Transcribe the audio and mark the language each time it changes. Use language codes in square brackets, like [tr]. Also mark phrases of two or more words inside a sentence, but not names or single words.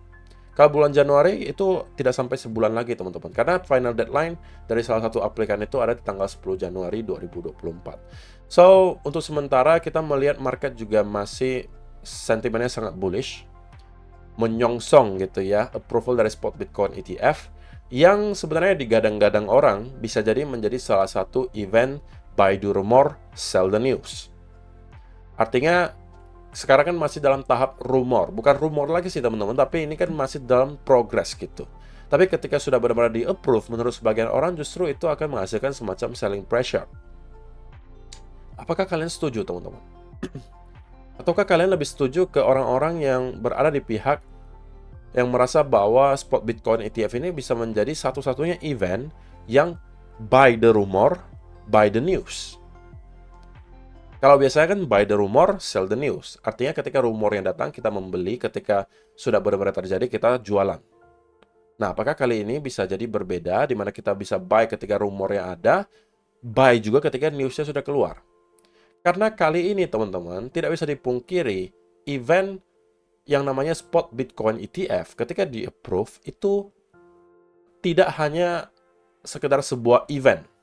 [id] Kalau bulan Januari itu tidak sampai sebulan lagi teman-teman, karena final deadline dari salah satu aplikan itu ada di tanggal 10 Januari 2024. So, untuk sementara kita melihat market juga masih sentimennya sangat bullish, menyongsong gitu ya, approval dari [en] spot Bitcoin ETF, [id] yang sebenarnya digadang-gadang orang bisa jadi menjadi salah satu event [en] buy the rumor, sell the news. [id] Artinya, sekarang kan masih dalam tahap rumor. Bukan rumor lagi sih teman-teman, tapi ini kan masih dalam progress gitu. Tapi ketika sudah benar-benar di-approve, menurut sebagian orang justru itu akan menghasilkan semacam [en] selling pressure. [id] Apakah kalian setuju teman-teman? Ataukah kalian lebih setuju ke orang-orang yang berada di pihak yang merasa bahwa [en] spot Bitcoin ETF [id] ini bisa menjadi satu-satunya event yang [en] buy the rumor, buy the news? [id] Kalau biasanya kan [en] buy the rumor, sell the news. [id] Artinya ketika rumor yang datang, kita membeli. Ketika sudah benar-benar terjadi, kita jualan. Nah, apakah kali ini bisa jadi berbeda, di mana kita bisa buy ketika rumor yang ada, buy juga ketika newsnya sudah keluar? Karena kali ini, teman-teman, tidak bisa dipungkiri, event yang namanya [en] spot Bitcoin ETF, [id] ketika di-approve, itu tidak hanya sekedar sebuah event.